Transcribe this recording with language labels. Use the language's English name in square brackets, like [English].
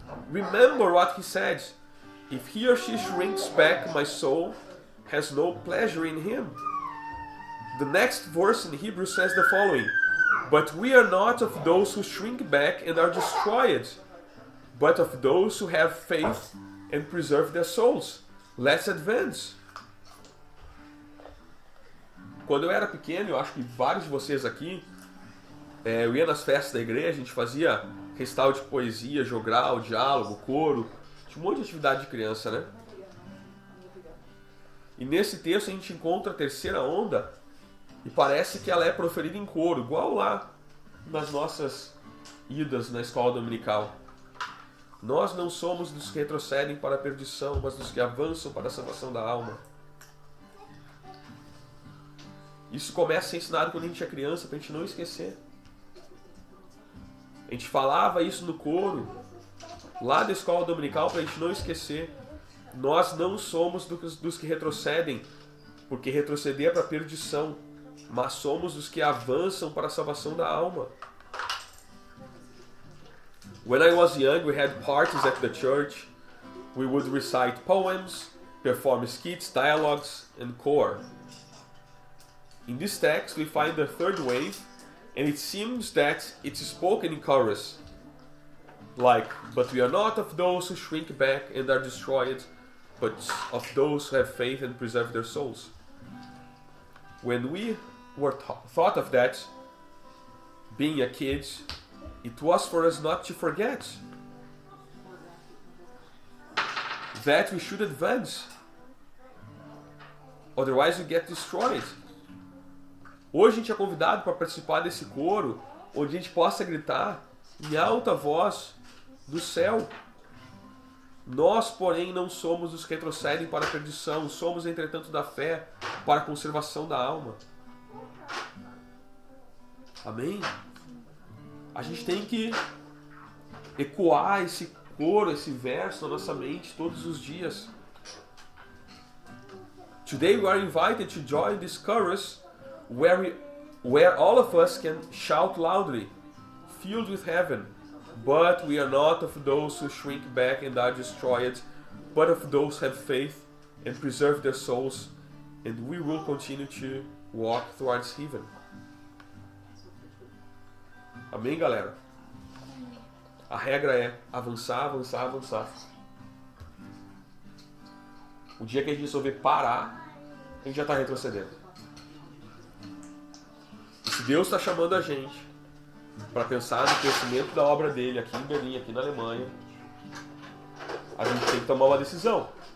[English] Remember what he said, if he or she shrinks back, my soul has no pleasure in him. The next verse in Hebrews says the following: but we are not of those who shrink back and are destroyed, but of those who have faith and preserve their souls. Let's advance. [Portuguese] Quando eu era pequeno, eu acho que vários de vocês aqui, eu ia nas festas da igreja, a gente fazia recital de poesia, jogral, diálogo, coro, tinha um monte de atividade de criança, né? E nesse texto a gente encontra a terceira onda e parece que ela é proferida em coro, igual lá nas nossas idas na escola dominical. Nós não somos dos que retrocedem para a perdição, mas dos que avançam para a salvação da alma. Isso começa a ser ensinado quando a gente é criança, para a gente não esquecer. A gente falava isso no coro, lá da escola dominical, para a gente não esquecer. Nós não somos dos que retrocedem, porque retroceder é para a perdição, mas somos dos que avançam para a salvação da alma. [English] When I was young, we had parties at the church. We would recite poems, perform skits, dialogues, and choir. In this text, we find the third wave, and it seems that it's spoken in chorus. Like, but we are not of those who shrink back and are destroyed, but of those who have faith and preserve their souls. When we were thought of that, being a kid, it was for us not to forget that we should advance. Otherwise we get destroyed. [Portuguese] Hoje a gente é convidado para participar desse coro, onde a gente possa gritar em alta voz do céu. Nós, porém, não somos os que retrocedem para a perdição, somos, entretanto, da fé para a conservação da alma. Amém? A gente tem que ecoar esse coro, esse verso na nossa mente todos os dias. [English] Today we are invited to join this chorus where all of us can shout loudly, filled with heaven. But we are not of those who shrink back and are destroyed, but of those who have faith and preserve their souls, and we will continue to walk towards heaven. [Portuguese] Amém, galera? A regra é avançar, avançar, avançar. O dia que a gente resolver parar, a gente já está retrocedendo. E se Deus está chamando a gente para pensar no crescimento da obra dele aqui em Berlim, aqui na Alemanha, a gente tem que tomar uma decisão.